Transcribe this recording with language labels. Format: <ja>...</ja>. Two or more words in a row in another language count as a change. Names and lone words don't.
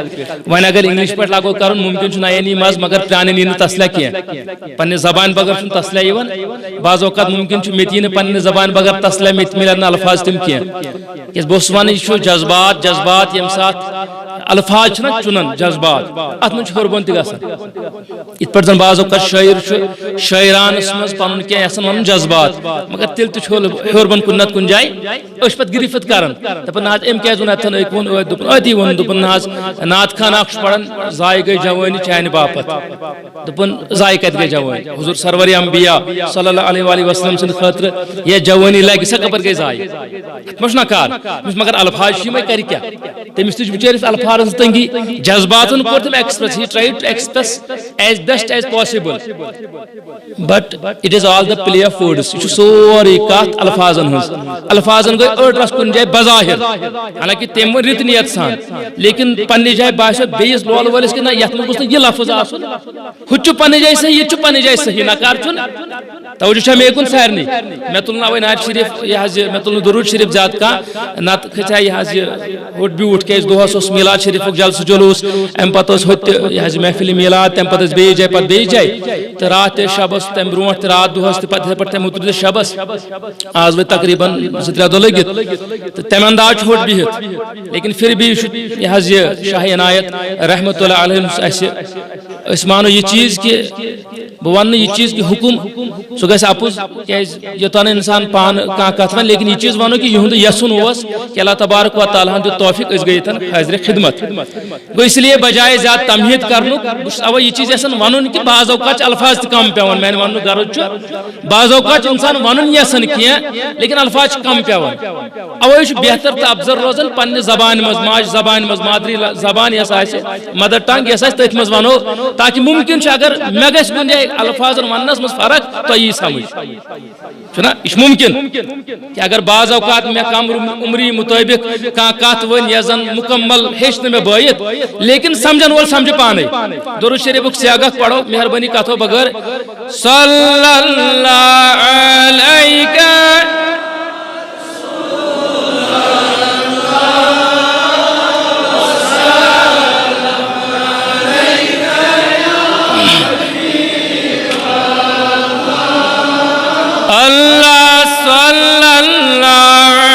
<ks>وۄنۍ اگر انگلش پہ لاگو کرن ممکن چھ نین یی مز مگر پرانن یی نہٕ تسلیہ کی پنہ زبان بغیر چھ تسلیہ یوان بعض اوقات ممکن چھ مت یی نہٕ پنہ زبان بغیر تسلیہ مت ملن الفاظ تم کی کیاز بہٕ اوسُس ونان یہ چھُ جذبات یم سات الفاظ چھنا چنن جذبات ات من ہربن تہ گژھان ات پہ زن بعض اوقات شاعر شاعرانس مز پن کی یسان ون جذبات مگر تیل تہ ہربن کن نت کن جائے اس پہ گرفت کران دپان نہ ام کیاز ون اتن اک ون دپان اتی ون دپان نہ نعت خان اخ پڑھان ضائع گئی جوانی چانہ باپت دپان ضائع کت گئی جوانی حضور سرور انبیاء</ks> <ar>صلی اللہ علیہ وآلہ وسلم</ar> <ks>سند خاطر یہ جوانی لگی سا کپر گئی ضائع مش نہ کار مگر الفاظ میں کر کیا تمس تج بچارس الفاظ تنگی جذباتن کور تم</ks> <en>express he try to express as best as possible but it is all the play of words</en> <ks>یہ سوری کت الفاظن گئی اڑ رس کن جائے بظاہر حالانکہ تم رت نیت سان لیکن پنہ جائے باسو بیس لول ولس کہ نہ یت من گوس یہ لفظ آسن ہُہ پنہ جائے صحیح یہ پنہ جائے صحیح نکار چھن توجہ چھ مے کن سارنی مے تل نہ نعت شریف یہ مے تل درود شریف زیاد کا نت کھچا یہ ہوٹ بیوٹ کیس دہس اس میلاد شریف جلسہ جلوس ام پتہ یہ محفل میلاد تم پتہ بیس جائے پتہ بیس جائے تو رات شبس تم برونٹ رات دہس پتہ پہ تم اتر شبس آز وی تقریباً 2-3 دہ لگت تو تم انداز ہوٹ بہت</ks> <ur>لیکن پھر بھی</ur> <ks>یہ شاہ عنایت</ks> <ar>رحمۃ اللہ علیہ</ar> <ks>مانو یہ چیز کہ بہ ون یہ چیز کہ حکم سہ گژھِ اپُز کیاز یوتان انسان پان کانٛہہ کتھ ون لیکن یہ چیز ونو کہ یہند یسن اوس کہ اللہ تبارک و تعالیٰ ہن دیت توفیق اس گئی حاضر خدمت گو اس لیے بجائے زیادہ تمہید کرنک اوے یہ چیز یسن ونن کہ بعض اوقات الفاظ تہ کم پیون میانہ ون غرض چھ بعض اوقات انسان ونن یسن کینٛہہ لیکن الفاظ کم پیون اوے چھ بہتر تہ افضل روزن پنہ زبان مز ماج زبان مز مادری زبان یس آسہ</ks> <en>mother tongue</en> <ks>یس آسہ تتھ مز ونو تاکہ ممکن چھ اگر مے گژھِ کُنہِ جایہِ الفاظن وننس مز فرق تو یہ سمجھ چھنا یہ ممکن کہ اگر بعض اوقات میں کم عمری مطابق کانٛہہ کت ون یس زن مکمل ہیچ نہ مے بٲیت لیکن سمجھن وول سمجھ پانے درود شریفک سیاغت پڑھو مہربانی کتھو بغیر</ks> <ar>صلی اللہ علیہ اللہ صلی اللہ</ar>